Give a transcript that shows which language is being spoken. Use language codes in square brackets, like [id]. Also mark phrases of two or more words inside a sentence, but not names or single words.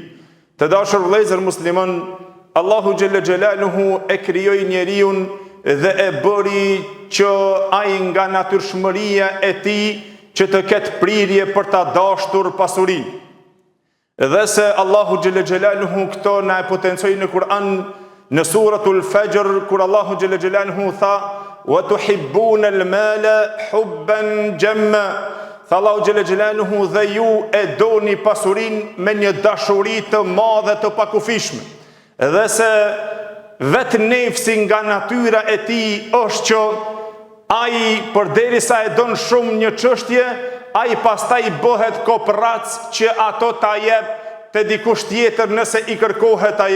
[sq] Të dashur vëllezër musliman, Allahu [ar] جل جلاله [sq] e krijoi njeriu dhe e bëri që ai nga natyrshmëria e tij që të ketë prirje për ta dashur pasurinë. Dhe se Allahu [ar] جل جلاله [sq] këto na e potencoi në Kur'an në suratul Fajr kur Allahu [ar] جل جلاله [sq] tha [ar] وتحبون المال حبا جما. [sq] Tha Allahu [ar] جل جلاله [sq] dhe ju e doni pasurinë me një dashuri të madhe të pakufishme. Dhe se vetë nefsi nga natyra e tij është që ai përderisa e don shumë një çështje, ai pastaj bëhet koprac që ato ta jep te dikush tjetër nëse I kërkohet ajo.